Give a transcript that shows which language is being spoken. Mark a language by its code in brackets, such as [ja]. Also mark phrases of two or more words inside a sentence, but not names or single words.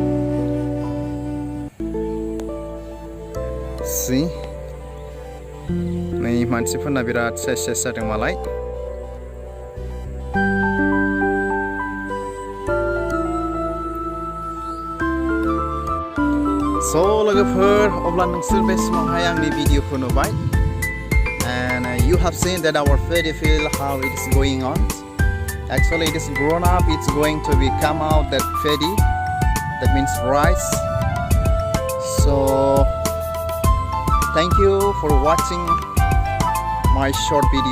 [brx] नै मानसिफोरना बिराद साइस जादों मालाय। So लोगोफोर, अब्ला नोंसोर बे समावहाय आंनि भिडिअखौ नुबाय, [en] and you have seen that our Fedi field how it is going on. Actually it is grown up, it's going to come out that Fedi, that means rice. So thank you for watching my short video.